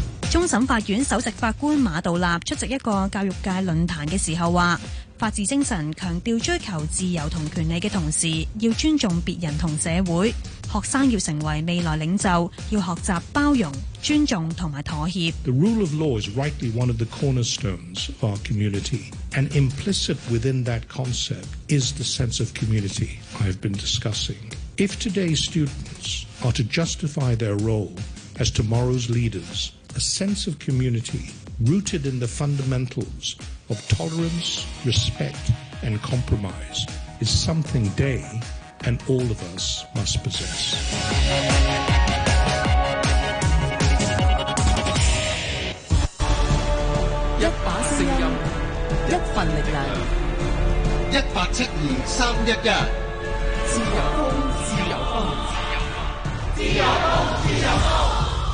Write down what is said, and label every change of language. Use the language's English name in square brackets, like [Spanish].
[Chinese] 终审法院首席法官马道立出席一个教育界论坛的时候说，法治精神强调追求自由和权利的同时，要尊重别人和社会，学生要成为未来领袖，要学习包容、尊重和妥协。 [English] The rule of law is rightly one of the cornerstones of our community, and implicit within that concept is the sense of community I've been discussing. If today's students are to justify their role as tomorrow's leadersA sense of community rooted in the fundamentals of tolerance, respect, and compromise is something they and all of us must possess. [Chinese] 一把声音，一份力量，一八七二三一一，自由风，自由风，自由风，自由风。